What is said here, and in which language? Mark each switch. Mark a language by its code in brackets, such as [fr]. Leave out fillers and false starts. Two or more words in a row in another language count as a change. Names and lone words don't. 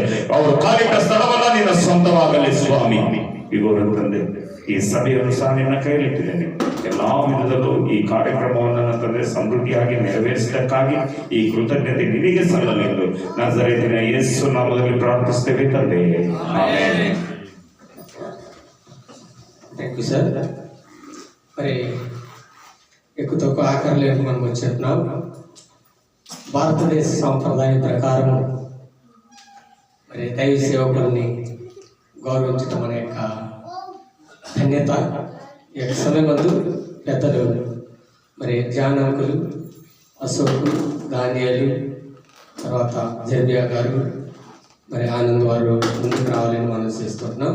[kn] ಅವರು ಕಾಲಿಟ್ಟ ಸ್ಥಳವನ್ನ ನಿನ್ನ ಸ್ವಂತವಾಗಲಿ ಸ್ವಾಮಿ. ಈಗ ತಂದೆ ಈ ಸಭೆಯನ್ನು ಸಹ ನಿನ್ನ ಕೈಯಲ್ಲಿಟ್ಟಿದ್ದೇನೆ. ಎಲ್ಲಾ ವಿಧದಲ್ಲೂ ಈ ಕಾರ್ಯಕ್ರಮವನ್ನು ತಂದೆ ಸಮೃದ್ಧಿಯಾಗಿ ನೆರವೇರಿಸಿದ್ದಕ್ಕಾಗಿ ಈ ಕೃತಜ್ಞತೆ ನಿನಗೆ ಸಲ್ಲಲೆಂದು ನಜರೇತಿನ ಯೇಸು ನಾಮದಲ್ಲಿ ಪ್ರಾರ್ಥಿಸುತ್ತೇವೆ ತಂದೆ. ಆಮೆನ್. [en] Thank you sir. [te] మరి ఎక్కువ తక్కువ ఆఖరిలోకి మనం వచ్చేస్తున్నాం. భారతదేశ సాంప్రదాయం ప్రకారం మరి దైవ సేవకుల్ని గౌరవించడం అనే యొక్క ధన్యత ఈ యొక్క సమయమందు పెద్దలు మరి జానకులు, అశోకు, దానియేలు, తర్వాత జర్బియా గారు, మరి ఆనంద్ వారు ముందుకు రావాలని మనం చేస్తున్నాం.